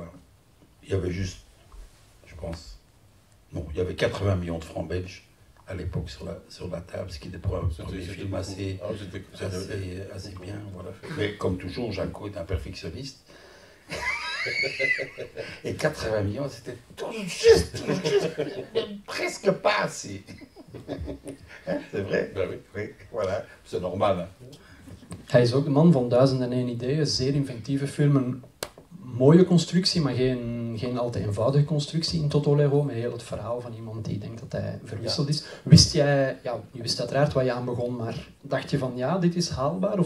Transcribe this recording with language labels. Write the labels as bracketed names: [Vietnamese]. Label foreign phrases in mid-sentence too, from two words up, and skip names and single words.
[French] Il y avait juste, je pense. Non, il y avait 80 millions de francs belges à l'époque sur la table, ce qui était pour un premier film assez bien. Voilà. Mais comme toujours, Jaco est un perfectionniste. Et 80 millions, c'était tout juste, presque pas assez. Hein, c'est vrai? Ben oui. Oui, voilà, c'est normal. Hein. [Dutch] Hij is ook een man van 1001 ideeën, zeer inventieve film, een mooie constructie, maar geen al te eenvoudige constructie in Toto Lero, met heel het verhaal van iemand die denkt dat hij verwisseld is. Wist jij, ja, je wist uiteraard waar je aan begon, maar dacht je van ja, dit is haalbaar?